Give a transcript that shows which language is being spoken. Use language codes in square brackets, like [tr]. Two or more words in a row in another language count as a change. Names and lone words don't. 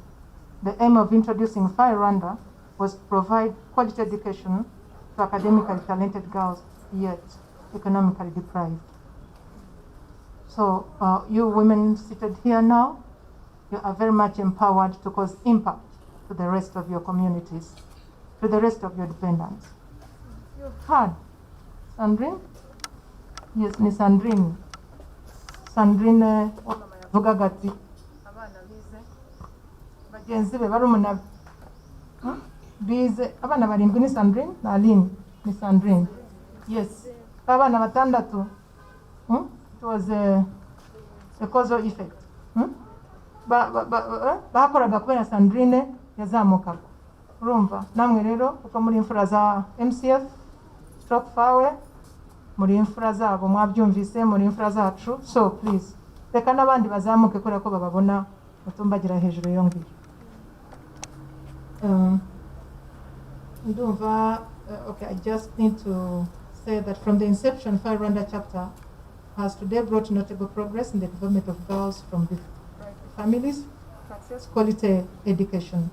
[en] The aim of introducing FAWE Rwanda was to provide quality education to academically talented girls, yet economically deprived. So you women seated here now, you are very much empowered to cause impact to the rest of your communities, to the rest of your dependents. You've heard Sandrine? Yes, ni Sandrine. [rw] Sandrine yavugaga ati abana bize bagenzi be barumuna bize abana barindwi ni Sandrine na Aline ni Sandrine. Yes, abana batandatu. [en] It was a causal effect. [rw] Bakoraga kubera Sandrine yazamukaga. Urumva namwe rero kuko muri imfura za MCF stroke FAWE muri imfura zabo mwabyumvise muri imfura zacu, [en] so please [rw] reka n'abandi bazamuke kubera ko bababona mutumbagira hejuru yo ngiyo. [en] Okay, I just need to say that from the inception, FAWE Rwanda chapter has today brought notable progress in the development of girls from different families, access quality education.